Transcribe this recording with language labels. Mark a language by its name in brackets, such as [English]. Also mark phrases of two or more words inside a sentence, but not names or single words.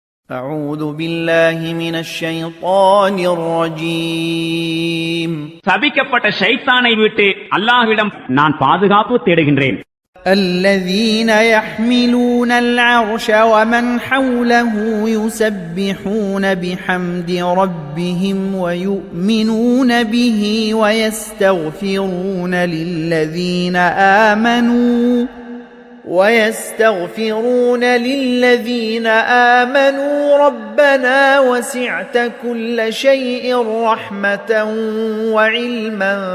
[Arabic] أعوذ بالله من الشيطان الرجيم [Tamil] சபிக்கப்பட்ட ஷைத்தானை விட்டு அல்லாஹ்விடம் நான் பாதுகாப்பு தேடுகின்றேன். [Arabic] الذين يحملون العرش ومن حوله يسبحون بحمد ربهم ويؤمنون به ويستغفرون للذين آمنوا ربنا وسعت كل شيء رحمة وعلما